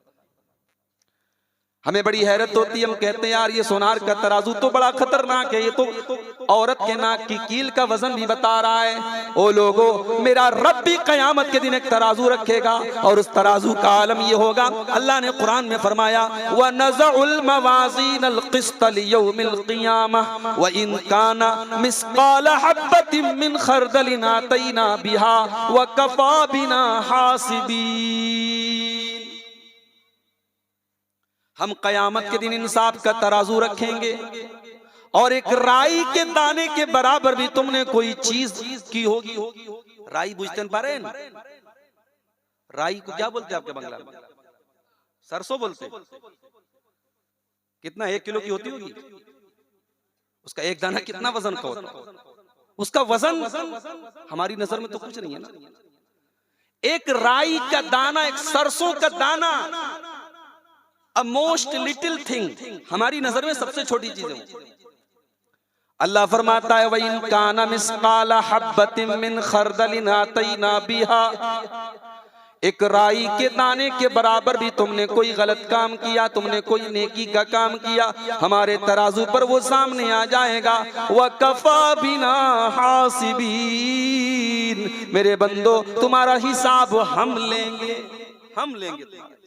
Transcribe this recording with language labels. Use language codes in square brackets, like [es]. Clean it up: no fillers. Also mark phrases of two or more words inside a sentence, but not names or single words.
[hi] हमें बड़ी हैरत होती है, हम कहते हैं यार ये सोनार का तराजू तो बड़ा खतरनाक है, ये तो औरत के नाक की कील का वजन भी बता रहा है। ओ लोगों, मेरा रब भी कयामत के दिन एक तराजू रखेगा और उस तराजू का आलम ये होगा। अल्लाह ने कुरान में फरमाया [ar] ونضع الموازين القسط ليوم القيامة وإن كان مثقال حبة من خردل أتينا بها وكفى بنا حاسبين. [hi] हम कयामत के दिन इंसाफ का तराजू रखेंगे और एक राई के दाने के बराबर भी तुमने कोई चीज की होगी। राई बुझते पा रहे हैं? राई को क्या बोलते हैं आपके बंगला में? सरसों बोलते हैं। कितना 1 किलो की होती होगी? उसका एक दाना कितना वजन का होता है? उसका वजन हमारी नजर में तो कुछ नहीं है ना। एक राई का दाना, एक सरसों का दाना, [en] a most little thing, [hi] हमारी नजर में सबसे छोटी चीज है। अल्लाह फरमाता है [ar] وإن كان مثقال حبة من خردل أتينا بها, [hi] एक राई के दाने के बराबर भी तुमने कोई गलत काम किया, तुमने कोई नेकी का काम किया, हमारे तराजू पर वो सामने आ जाएगा। [ar] وكفى بنا حاسبين, [hi] मेरे बंदो तुम्हारा हिसाब हम लेंगे, हम लेंगे तुम्हारा।